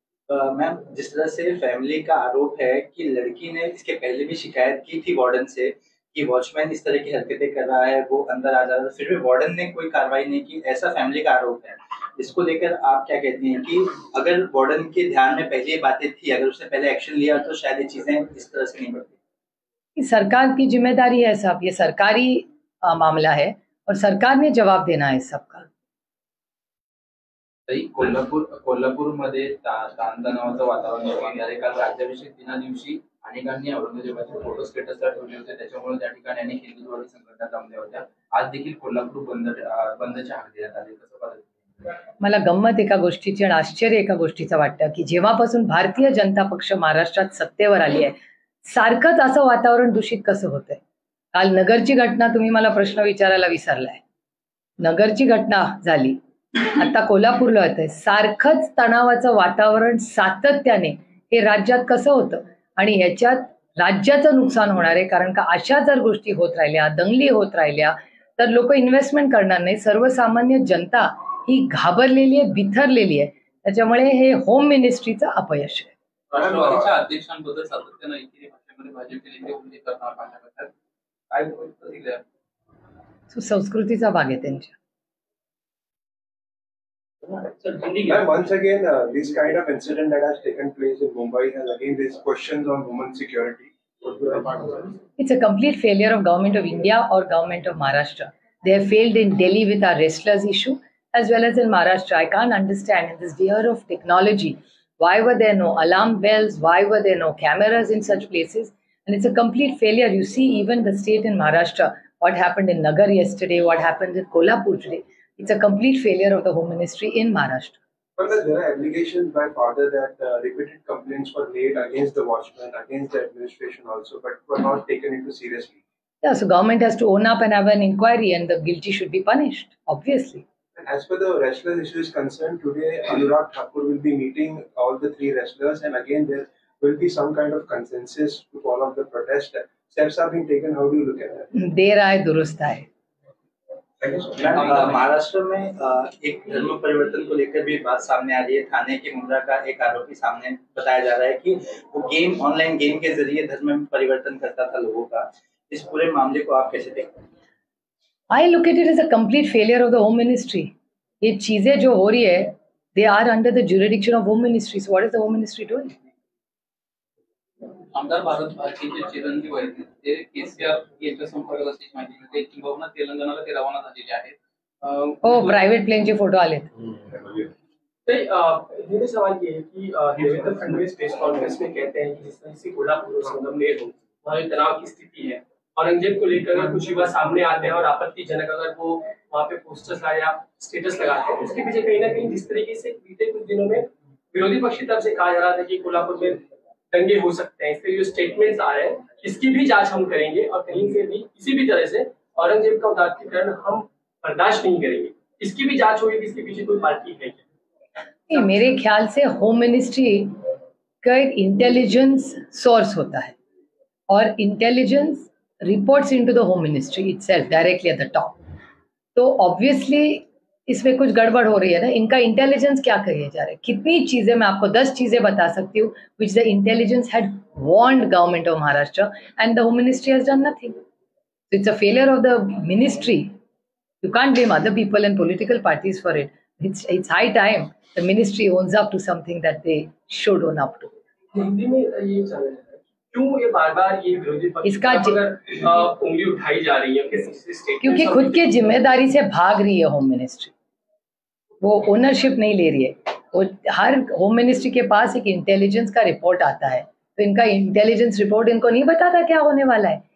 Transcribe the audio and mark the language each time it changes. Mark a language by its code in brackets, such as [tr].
[hi] Ma'am, जिस तरह से फैमिली का आरोप है कि लड़की ने इसके पहले भी शिकायत की थी वार्डन से कि वॉचमैन इस तरह की हरकतें कर रहा है, वो अंदर आ जा रहा है, फिर भी वार्डन ने कोई कार्रवाई नहीं की, ऐसा फैमिली का आरोप है. इसको लेकर आप क्या कहती हैं कि अगर वार्डन के ध्यान में पहले ये बातें थी, अगर उसने पहले एक्शन लिया तो शायद ये चीजें इस तरह से नहीं बढ़ती? सरकार की जिम्मेदारी है साहब. ये सरकारी मामला है और सरकार ने जवाब देना है सबका. [mr] कोल्हापूरमध्ये ताणतणावाचं वातावरण निर्माण झाले. काल राज्याभिषेक दिना दिवशी अनेकांनी औरंगजेबाचे फोटो स्टेटसला ठेवले होते. त्याच्यामुळे त्या ठिकाणी अनेक हिंदुत्ववादी संघटना जमल्या होत्या. आज देखील कोल्हापूर बंदच्या हाक देण्यात आले. कसं पाहता? मला गंमत एका गोष्टीची आणि आश्चर्य एका गोष्टीचं वाटतं की जेव्हापासून भारतीय जनता पक्ष महाराष्ट्रात सत्तेवर आली आहे सारखंच असं वातावरण दूषित कसं होतंय. काल नगरची घटना तुम्ही मला प्रश्न विचारायला विसरलाय. नगरची घटना झाली, आता कोल्हापूरला होतंय. सारखंच तणावाचं वातावरण सातत्याने हे राज्यात कसं होतं आणि ह्याच्यात राज्याचं नुकसान होणार आहे. कारण का अशा जर गोष्टी होत राहिल्या, दंगली होत राहिल्या तर लोक इन्व्हेस्टमेंट करणार नाही. सर्वसामान्य जनता ही घाबरलेली आहे, बिथरलेली आहे. त्याच्यामुळे हे होम मिनिस्ट्रीचं अपयश आहे. राष्ट्रवादीच्या अध्यक्षांबद्दल सातत्याने एकेरी भाषेमध्ये भाजपचे नेते उल्लेख करताना पाहिला जातात. काय प्रतिक्रिया? संस्कृतीचा भाग आहे त्यांच्या. [en] Once again, this kind of incident that has taken place in Mumbai has again raised questions on women's security. It's a complete failure of government of India or government of Maharashtra. They have failed in Delhi with our wrestlers issue as well as in Maharashtra. I can't understand in this year of technology, why were there no alarm bells? Why were there no cameras in such places? And it's a complete failure. You see, even the state in Maharashtra, what happened in Nagar yesterday, what happened in Kolhapur today, it's a complete failure of the Home Ministry in Maharashtra. But there are allegations by father that repeated complaints were made against the watchman, against the administration also, but were not taken into seriously. Yeah, so government has to own up and have an inquiry, and the guilty should be punished, obviously. And as per the wrestlers issue is concerned, today Anurag Thakur will be meeting all the three wrestlers, and again there will be some kind of consensus to follow up the protest. Steps are being taken. How do you look at that? [hi] देर आए दुरुस्त आए. महाराष्ट्र में एक धर्म परिवर्तन को लेकर भी बात सामने आ रही है। थाने की मुंद्रा का एक आरोपी सामने बताया जा रहा है कि वो ऑनलाइन गेम के जरिए धर्म में परिवर्तन करता था लोगों का। इस पूरे मामले को आप कैसे देखते हैं? [en] I look at it as a complete failure of the Home Ministry. [hi] ये चीजें जो हो रही है, [en] they are under the jurisdiction of Home Ministry. So what is the Home Ministry doing? [mr] आमदार भारत भारती जे चिरंजीव आहेत ते केसीआर यांच्या संपर्कात असल्याची माहिती मिळते. किंबहुना तेलंगणाला ते रवाना झालेले आहेत. हो, प्रायव्हेट प्लेनचे फोटो आलेत. [hi] मेरा सवाल ये है कि देवेंद्र फडणवीस प्रेस कॉन्फ्रेंस में कहते हैं कि जिस तरह से कोल्हापुर और संगमनेर हो वहाँ तनाव की स्थिति है, औरंगजेब को लेकर अगर कुछ युवा सामने आते हैं और आपत्तिजनक अगर वो वहाँ पे पोस्टर्स या स्टेटस लगाते हैं, उसके पीछे कहीं ना कहीं जिस तरीके से बीते कुछ दिनों में विरोधी पक्ष की तरफ से कहा जा रहा था कि कोल्हापुर में दंगे हो सकते हैं, इसके जो स्टेटमेंट्स आ रहे हैं इसकी भी जांच हम करेंगे और कहीं से भी किसी भी तरह से औरंगजेब का उदात्तीकरण हम बर्दाश्त नहीं करेंगे, इसकी भी जांच होगी कि इसके पीछे कोई पार्टी है क्या? मेरे ख्याल से होम मिनिस्ट्री का एक इंटेलिजेंस सोर्स होता है और intelligence reports [en] Into the home ministry itself directly at the top. [hi] तो ऑब्वियसली इसमें कुछ गड़बड़ हो रही है ना. इनका इंटेलिजेंस क्या कहिए जा रहा है? कितनी चीजें, मैं आपको 10 चीजें बता सकती हूँ [en] Which the intelligence had warned government of Maharashtra and the home ministry has done nothing. It's a failure of the ministry. You can't blame other people and political parties for it. It's high time the ministry owns up to something that they should own up to. [hi] Hindi में ये चल रहा है क्यों ये बार-बार ये विरोधी पक्ष इसका उंगली उठाई जा रही है क्योंकि खुद के जिम्मेदारी से भाग रही है होम मिनिस्ट्री. वो ओनरशिप नहीं ले रही है. वो हर होम मिनिस्ट्री के पास एक इंटेलिजेंस का रिपोर्ट आता है, तो इनका इंटेलिजेंस रिपोर्ट इनको नहीं बताता क्या होने वाला है.